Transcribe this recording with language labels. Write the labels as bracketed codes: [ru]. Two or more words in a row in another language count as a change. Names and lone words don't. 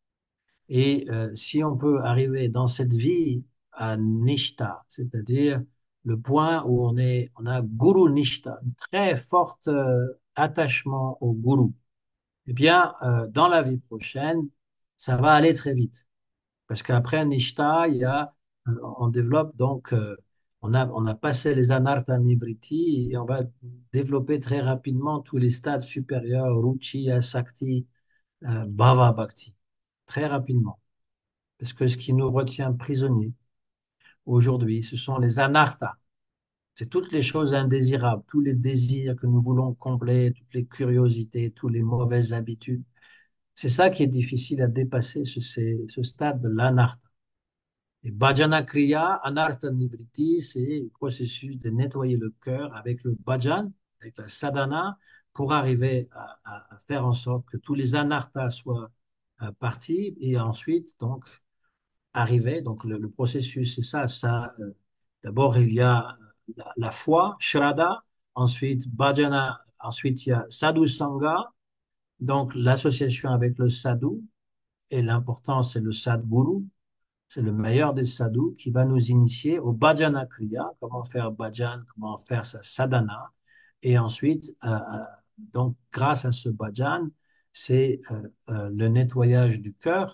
[fr] Et si on peut arriver dans cette vie à Nishta, c'est-à-dire le point où on a [sa] Guru Nishta, [fr] un très fort attachement au Guru, eh bien, dans la vie prochaine, ça va aller très vite. Parce qu'après Nishta, on développe donc, on a passé les [sa] anartha nivriti [fr] et on va développer très rapidement tous les stades supérieurs, [sa] Ruchi, Asakti, Bhava Bhakti, [fr] très rapidement. Parce que ce qui nous retient prisonniers aujourd'hui, ce sont les anarthas. C'est toutes les choses indésirables, tous les désirs que nous voulons combler, toutes les curiosités, toutes les mauvaises habitudes. C'est ça qui est difficile à dépasser, ce stade de l'anartha. [sa] Et bhajana kriya, anartha nivriti, [fr] c'est le processus de nettoyer le cœur avec le bhajan, avec la sadhana, pour arriver à faire en sorte que tous les anarthas soient partis et ensuite, donc, arriver. Donc, le processus, c'est ça. D'abord, il y a la foi, Shraddha, ensuite Bhajana, ensuite il y a [sa] Sadhu Sangha, [fr] donc l'association avec le sadhu, et l'important, c'est le sadguru, c'est le meilleur des sadhus qui va nous initier au [sa] Bhajana Kriya, [fr] comment faire bhajan, comment faire sa sadhana, et ensuite, donc grâce à ce bhajan, c'est le nettoyage du cœur.